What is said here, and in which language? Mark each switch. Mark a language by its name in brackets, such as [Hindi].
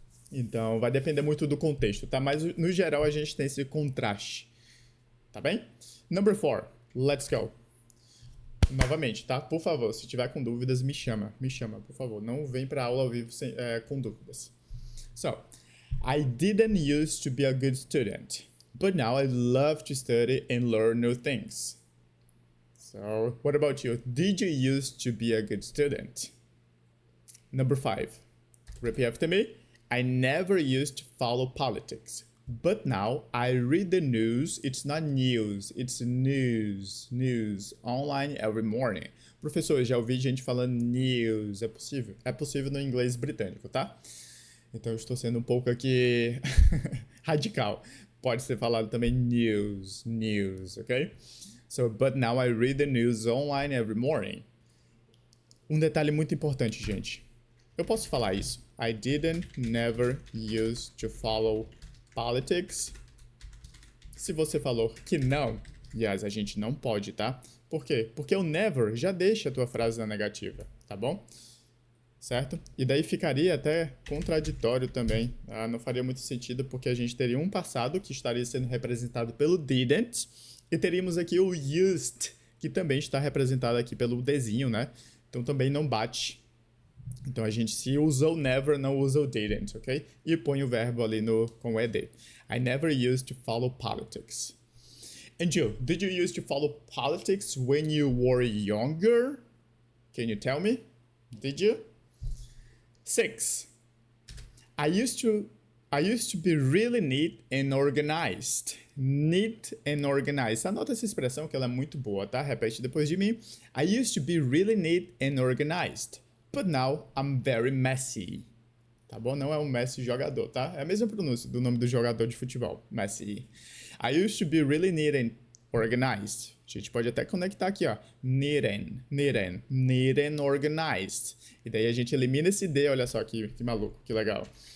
[Portuguese] Então, vai depender muito do contexto, tá? Mas, no geral, a gente tem esse contraste. Tá bem? [English] Number 4. Let's go. [Portuguese] Novamente, tá? Por favor, se tiver com dúvidas, me chama, por favor. Não vem pra aula ao vivo com dúvidas. [English] So, I didn't used to be a good student, but now I love to study and learn new things. So, what about you? Did you used to be a good student? Number 5. Repeat after me. I never used to follow politics, but now I read the news. It's not news, it's news online every morning. [Portuguese] Professor, já ouvi gente falando news. É possível? É possível no inglês britânico, tá? Então eu estou sendo um pouco aqui radical. Pode ser falado também news, ok? [English] So, but now I read the news online every morning. [Portuguese] Um detalhe muito importante, gente. Eu posso falar isso. [English] I never used to follow politics. [Portuguese] Se você falou que não, yes, a gente não pode, tá? Por quê? Porque o never já deixa a tua frase na negativa, tá bom? Certo? E daí ficaria até contraditório também. Não faria muito sentido porque a gente teria um passado que estaria sendo representado pelo didn't e teríamos aqui o used, que também está representado aqui pelo desenho, né? Então também não bate. Então a gente se usa o never, não usa o didn't, ok? E põe o verbo ali com o ed. [English] I never used to follow politics. And you, did you used to follow politics when you were younger? Can you tell me? Did you? 6. I used to be really neat and organized. Neat and organized. [Portuguese] Anota essa expressão que ela é muito boa, tá? Repete depois de mim. [English] I used to be really neat and organized. But now I'm very messy. [Portuguese] Tá bom? Não é um Messi jogador, tá? É a mesma pronúncia do nome do jogador de futebol. Messi. [English] I used to be really neat and organized. [Portuguese] A gente pode até conectar aqui, ó. [English] Neat and organized. [Portuguese] E daí a gente elimina esse D, olha só que maluco, que legal.